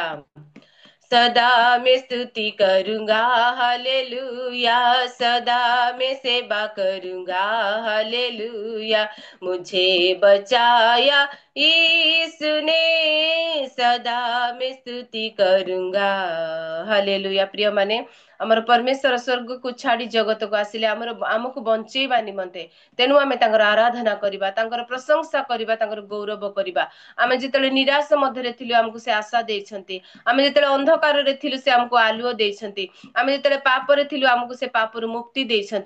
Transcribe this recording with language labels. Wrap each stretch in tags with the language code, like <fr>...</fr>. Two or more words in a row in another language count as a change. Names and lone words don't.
<hi>सदा मैं स्तुति करूंगा, हालेलुया। सदा मैं सेवा करूंगा, हालेलुया। मुझे बचाया यीशु ने, सदा मैं स्तुति करूंगा, हालेलुया।</hi> <or>ପ୍ରିୟ ମାନେ ଆମର ପରମେଶ୍ୱର ସ୍ୱର୍ଗକୁ ଛାଡି ଜଗତକୁ ଆସିଲେ ଆମକୁ ବଞ୍ଚେଇବା ନିମନ୍ତେ। ତେଣୁ ଆମେ ତାଙ୍କର ଆରାଧନା କରିବା, ତାଙ୍କର ପ୍ରଶଂସା କରିବା, ତାଙ୍କର ଗୌରବ କରିବା। ଆମେ ଯେତେବେଳେ ନିରାଶ ମଧ୍ୟରେ ଥିଲୁ ଆମକୁ ସେ ଆଶା ଦେଇଛନ୍ତି। ଆମେ ଯେତେବେଳେ ଅନ୍ଧକାରରେ ଥିଲୁ ସେ ଆମକୁ ଆଲୁଅ ଦେଇଛନ୍ତି। ଆମେ ଯେତେବେଳେ ପାପରେ ଥିଲୁ ଆମକୁ ସେ ପାପରୁ ମୁକ୍ତି ଦେଇଛନ୍ତି।</or>